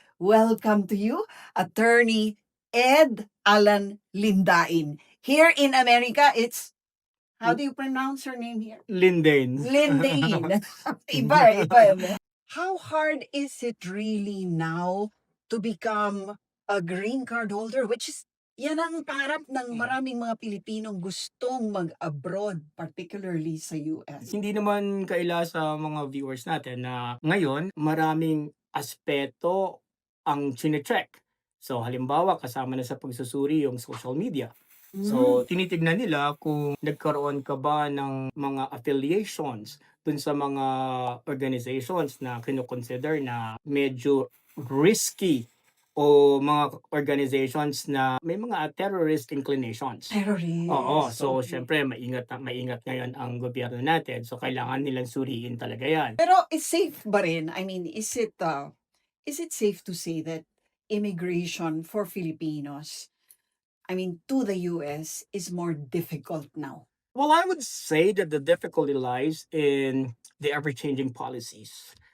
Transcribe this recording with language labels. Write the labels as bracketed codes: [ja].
[en] Welcome to you, Attorney Ed Alan Lindain. Here in America, it's, how do you pronounce her name here? Lindain. [tl] Lindain. iba. [en] How hard is it really now to become a green card holder? Which is, [tl] yan ang pangarap ng maraming mga Pilipinong gustong mag-abroad, particularly sa US. Hindi naman kaila sa mga viewers natin na ngayon maraming aspeto ang chinecheck. So halimbawa kasama na sa pagsusuri yung social media. So tinitignan nila kung nagkaroon ka ba ng mga affiliations dun sa mga organizations na kinoconsider na medyo risky o mga organizations na may mga terrorist inclinations. [en] Terrorist. [tl] Oo, so [en] okay. [tl] syempre maingat ngayon ang gobyerno natin. So kailangan nilang suriin talaga 'yan. Pero [en] is safe [tl] ba rin? [en] I mean, is it safe to say that immigration for Filipinos, I mean, to the US is more difficult now? Well, I would say that the difficulty lies in the ever-changing policies.